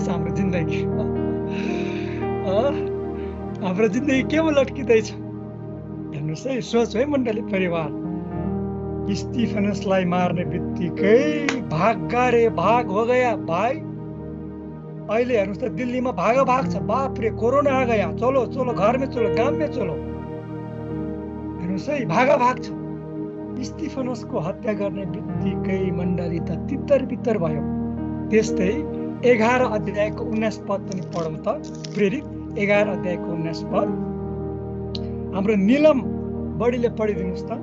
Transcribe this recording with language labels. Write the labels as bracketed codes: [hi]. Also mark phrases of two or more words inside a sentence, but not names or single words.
[ne] हाम्रो जिन्दगी केमा लट्किँदैछ? हेर्नुहोस् है, सोच है मण्डली परिवार। स्टिफनसलाई मार्ने बित्तिकै [hi] भाग हो गया भाइ। [ne] अहिले हेर्नुहोस् त, दिल्लीमा भाग छ। [hi] बाप रे, कोरोना आ गया, चलो चलो घर में चलो, गांव में चलो। [ne] हेर्नुहोस् है, भाग छ। स्तिफनसको हत्या गर्ने बित्तिकै मण्डली त तितर बितर भयो। त्यस्तै 11 अध्यायको 19 पद पनि पढौँ त। प्रेरित 11 अध्यायको 19 पद हाम्रो नीलम बढीले पढिदिनुहोस् त।